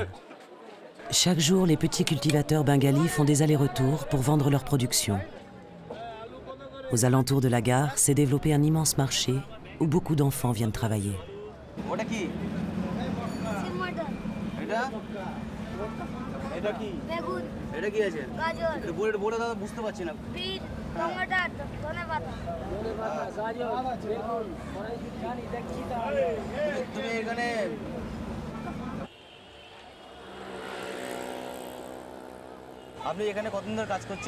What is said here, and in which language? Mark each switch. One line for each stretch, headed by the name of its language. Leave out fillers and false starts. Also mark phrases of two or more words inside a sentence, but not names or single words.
French: Chaque jour, les petits cultivateurs bengalis font des allers-retours pour vendre leur production. Aux alentours de la gare s'est développé un immense marché où beaucoup d'enfants viennent travailler.
Bangla: ওটা কি এটা এটা কি বেগুন এটা কি আছে গাজর এটা বলে বলে দাদা বুঝতে পারছি না বিট টমেটো ধনেপাতা তুমি এখানে আপনি এখানে কতদিন ধরে কাজ করছেন